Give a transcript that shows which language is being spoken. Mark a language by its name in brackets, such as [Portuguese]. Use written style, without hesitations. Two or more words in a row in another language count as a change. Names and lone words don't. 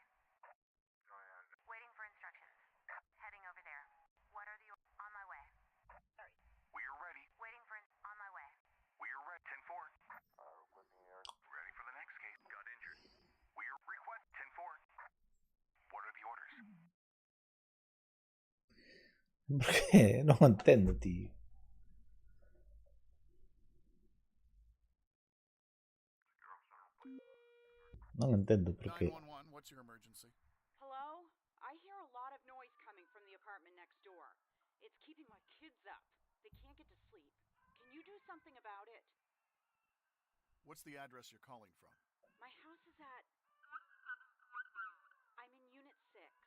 [English] Waiting for instructions. Heading over there. What are the... On my way. Sorry. We're ready. Waiting for... On my way. We're ready. 10-4. Ready for the next case. Got injured. We're request 10-4. What are the orders? [Galician] Porque non entendo, tío. Non entendo porque... [English] 911, what's your emergency? Hello? I hear a lot of noise coming from the apartment next door. It's keeping my kids up. They can't get to sleep. Can you do something about it? What's the address you're calling from? My house is at... I'm in Unit 6.